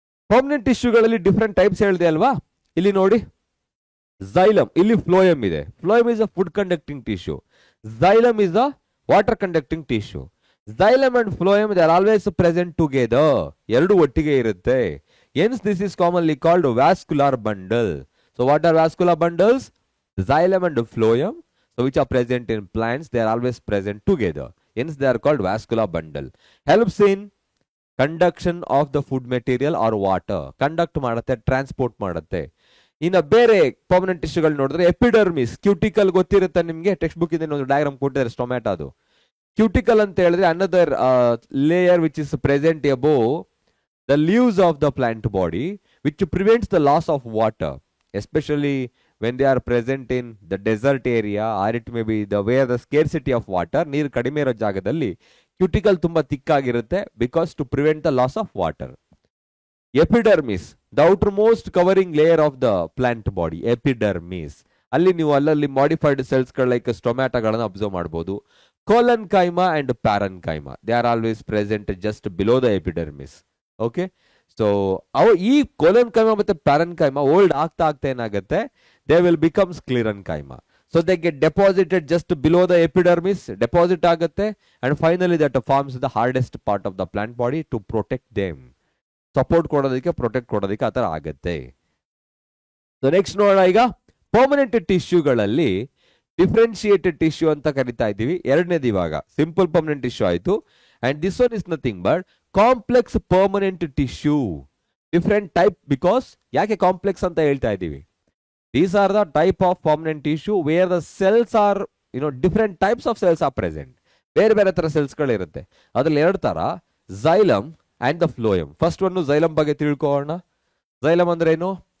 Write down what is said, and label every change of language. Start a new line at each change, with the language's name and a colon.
Kannada: Permanent ಟಿಶ್ಯೂಗಳಲ್ಲಿ different types ಹೇಳಿದೆ ಅಲ್ವಾ, ಇಲ್ಲಿ ನೋಡಿ. ಝೈಲಮ್, ಇಲ್ಲಿ ಫ್ಲೋಯಮ್ ಇದೆ.
English: Phloem is a food conducting tissue, xylem is a water conducting tissue. Xylem and phloem they are always present together,
Kannada: ಎರಡು ಒಟ್ಟಿಗೆ ಇರುತ್ತೆ.
English: Hence this is commonly called vascular bundle. So what are vascular bundles? Xylem and phloem, so which are present in plants, they are always present together. Hence they are called vascular bundle. Helps in conduction of the food material or water.
Kannada: Conduct ಮಾಡುತ್ತೆ, transport ಮಾಡುತ್ತೆ. ಇನ್ನು ಬೇರೆ permanent ಟಿಶ್ಯೂಗಳು ನೋಡಿದ್ರೆ epidermis, cuticle ಗೊತ್ತಿರುತ್ತೆ ನಿಮಗೆ, text book ಇದೆ ಒಂದು diagram ಕೊಟ್ಟಿದ್ದಾರೆ ಸ್ಟೊಮ್ಯಾಟೋದು. ಕ್ಯೂಟಿಕಲ್ ಅಂತ ಹೇಳಿದ್ರೆ
English: another layer which is present above the leaves of the plant body, which prevents the loss of water, especially when they are present in the desert area or it may be the where the scarcity of water,
Kannada: ನೀರು ಕಡಿಮೆ ಇರೋ ಜಾಗದಲ್ಲಿ cuticle ತುಂಬಾ ತಿಕ್ಕಾಗಿರುತ್ತೆ,
English: Because to prevent the loss of water. Epidermis, the outermost covering layer of the plant body, epidermis.
Kannada: ಅಲ್ಲಿ ನೀವು ಅಲ್ಲಲ್ಲಿ modified cells ಗಳು like ಸ್ಟೊಮ್ಯಾಟೋಗಳನ್ನು observe ಮಾಡಬಹುದು.
English: Collenchyma and parenchyma, they are always present just below the epidermis.
Kannada: Okay, so ಅವು ಈ ಕೋಲನ್ಕೈಮಾ ಮತ್ತೆ parenchyma old ಆಗ್ತಾ ಆಗ್ತಾ ಏನಾಗುತ್ತೆ,
English: they will become sclerenchyma. So they get deposited just below the epidermis, deposit ಆಗುತ್ತೆ, and finally that forms the hardest part of the plant body to protect them.
Kannada: Support ಕೊಡೋದಕ್ಕೆ, protect ಕೊಡೋದಕ್ಕೆ ಆ ಥರ ಆಗುತ್ತೆ. So next ನೋಡೋಣ, ಈಗ permanent ಟಿಶ್ಯೂಗಳಲ್ಲಿ differentiated tissue ಅಂತ ಕರಿತಾ ಇದ್ದೀವಿ. ಎರಡನೇದು ಇವಾಗ ಸಿಂಪಲ್ ಪರ್ಮನೆಂಟ್ ಟಿಶ್ಯೂ ಆಯಿತು,
English: And this one is nothing but complex permanent tissue. Different type, because
Kannada: ಯಾಕೆ ಕಾಂಪ್ಲೆಕ್ಸ್ ಅಂತ ಹೇಳ್ತಾ ಇದ್ದೀವಿ,
English: these are the type of permanent tissue where the cells are, different types of cells are present.
Kannada: ಬೇರೆ ಬೇರೆ ತರ cells ಗಳು ಇರುತ್ತೆ. ಅದ್ರಲ್ಲಿ ಎರಡು ತರ, xylem and the phloem. First one xylem ಬಗ್ಗೆ ತಿಳ್ಕೊಳ್ಳೋಣ. ಝೈಲಮ್ ಅಂದ್ರೆ ಏನು?